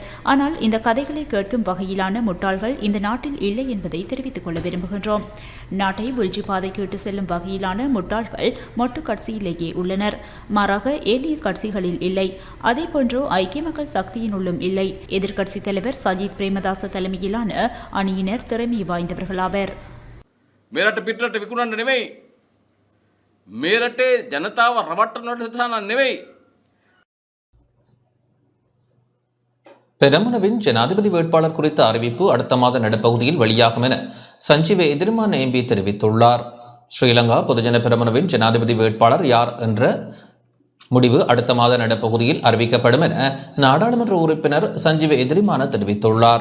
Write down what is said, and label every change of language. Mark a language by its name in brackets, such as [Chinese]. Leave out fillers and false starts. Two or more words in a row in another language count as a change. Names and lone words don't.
[Tamil] ஆனால் இந்த கதைகளை கேட்கும் வகையிலான முட்டாள்கள் இந்த நாட்டில் இல்லை என்பதை தெரிவித்துக் கொள்ள விரும்புகின்றோம். நாட்டை வீழ்ச்சி பாதைக்கு இட்டு செல்லும் வகையிலான முட்டாள்கள் மொட்டு கட்சியிலேயே உள்ளனர். மாறாக ஏனைய கட்சிகளில் இல்லை. அதேபோன்று ஐக்கிய மக்கள் சக்தியினுள்ளும் இல்லை. எதிர்க்கட்சித் தலைவர் சஜித் பிரேமதாச தலைமையிலான அணியினர் திறமை வாய்ந்தவர்களாவர். [Sinhala] මේරට පිටරට විකුණන්න නෙවෙයි. මේරටේ ජනතාව රවට්ටනට හදන නෙවෙයි. [Tamil] பெரமுனவின் ஜனாதிபதி வேட்பாளர் குறித்த அறிவிப்பு அடுத்த மாத நடுப்பகுதியில் வெளியாகும் என சஞ்சீவ எதிர்மான எம்பி தெரிவித்துள்ளார். ஸ்ரீலங்கா பொதுஜன பெரமுனவின் ஜனாதிபதி வேட்பாளர் யார் என்ற முடிவு அடுத்த மாத நடுப்பகுதியில் அறிவிக்கப்படும் என நாடாளுமன்ற உறுப்பினர் சஞ்சீவ எதிரிமான தெரிவித்துள்ளார்.